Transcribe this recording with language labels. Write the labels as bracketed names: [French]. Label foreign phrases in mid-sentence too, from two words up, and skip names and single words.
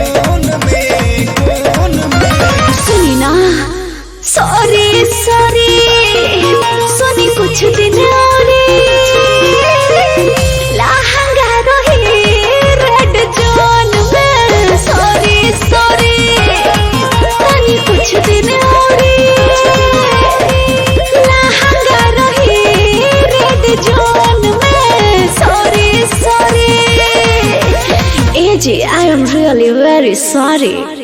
[Bhojpuri] सुनी ना [English] sorry sorry [Bhojpuri] सुनी कुछ दिन और लहंगा रहे [English] red zone [Bhojpuri] में [English] sorry sorry [Bhojpuri] सुनी कुछ दिन और लहंगा रहे [English] red zone में sorry sorry AJ, I am really very sorry.